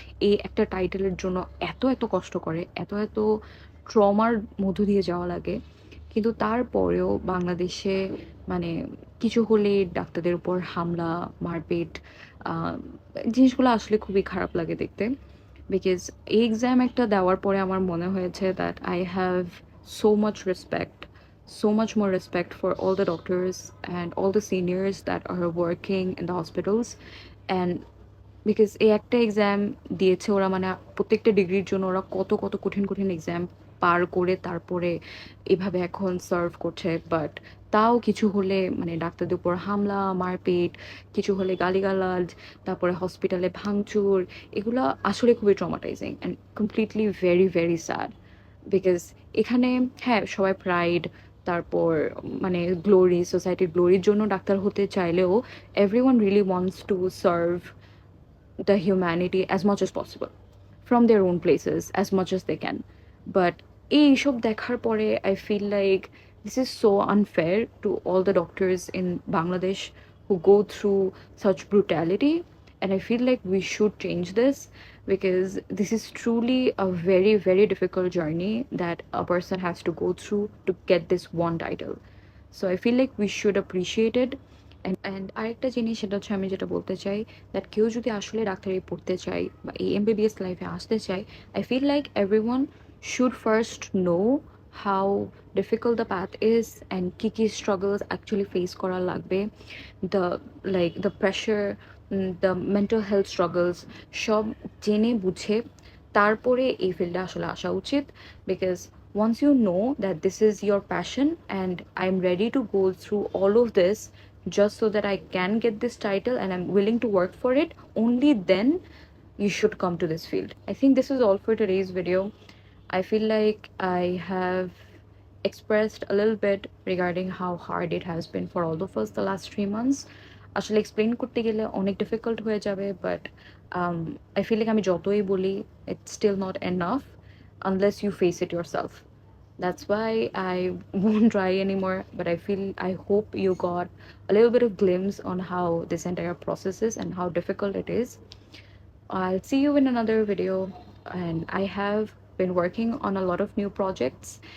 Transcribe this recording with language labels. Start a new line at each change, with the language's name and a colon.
Bangla: এই একটা টাইটেলের জন্য এত কষ্ট করে, এত ট্রমার মধ্য দিয়ে যাওয়া লাগে। কিন্তু তারপরেও বাংলাদেশে মানে কিছু হলে ডাক্তারদের উপর হামলা, মারপিট, আহ, জিনিসগুলো আসলে খুবই খারাপ লাগে দেখতে।
English: because
Bangla: এই এক্সাম একটা দেওয়ার পরে আমার মনে হয়েছে
English: That I have so much respect, so much more respect for all the doctors and all the seniors that are working in the hospitals.
Bangla: And because এই একটা এক্সাম দিয়েছে ওরা, মানে প্রত্যেকটা ডিগ্রির জন্য ওরা কত কঠিন এক্সাম পার করে তারপরে এভাবে এখন সার্ভ করছে। বাট তাও কিছু হলে মানে ডাক্তারদের উপর হামলা, মারপিট, কিছু হলে গালিগালাজ, তারপরে হসপিটালে ভাঙচুর, এগুলো আসলে খুবই
English: Traumatizing and completely very sad. Because
Bangla: এখানে হ্যাঁ সবাই প্রাইড, তারপর মানে গ্লোরি, সোসাইটির গ্লোরির জন্য ডাক্তার হতে চাইলেও
English: Everyone really wants to serve the humanity as much as possible from their own places as much as they can. But
Bangla: এইসব দেখার পরে
English: I feel like this is so unfair to all the doctors in Bangladesh who go through such brutality, and I feel like we should change this, because this is truly a very difficult journey that a person has to go through to get this one title. So I feel like we should appreciate it.
Bangla: And আরেকটা জিনিস সেটা হচ্ছে আমি যেটা বলতে চাই, that কেউ যদি আসলে ডাক্তারি পড়তে চায় বা এই এমবিবিএস লাইফে আসতে চায়,
English: I feel like everyone should first know how difficult the path is
Bangla: and key struggles actually face করা লাগবে,
English: the like the pressure, the mental health struggles,
Bangla: সব জেনে বুঝে তারপরে এই ফিল্ডে আসলে আসা উচিত।
English: Because once you know that this is your passion and I'm ready to go through all of this just so that I can get this title and I'm willing to work for it, only then you should come to this field. I think this is all for today's video. I feel like I have expressed a little bit regarding how hard it has been for all of us the last 3 months.
Bangla: আসলে explain করতে গেলে অনেক difficult হয়ে যাবে, but
English: I feel like
Bangla: আমি যতই বলি
English: It's still not enough unless you face it yourself. That's why I won't try anymore. But I hope you got a little bit of glimpse on how this entire process is and how difficult it is. I'll see you in another video, and I have been working on a lot of new projects.